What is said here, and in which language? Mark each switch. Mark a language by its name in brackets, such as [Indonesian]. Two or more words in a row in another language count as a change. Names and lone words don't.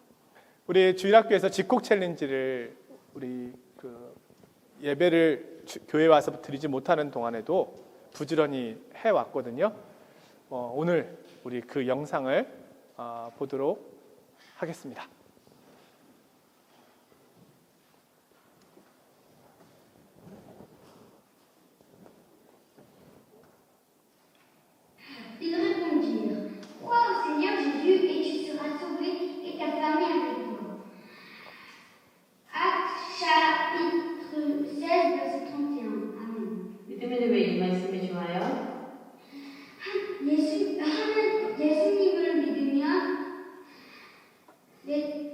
[Korean] 우리 주일학교에서 집콕 챌린지를 우리 예배를 교회에 와서 드리지 못하는 동안에도 부지런히 해왔거든요. 오늘 우리 그 영상을 보도록 하겠습니다. [French] Ils répondirent: Crois au Seigneur Jésus et tu seras sauvé et ta famille avec toi. Actes chapitre 16, verset 31. Amen. [Korean] 믿음의 왜 이 말씀이 좋아요? 예수님을 믿으면 내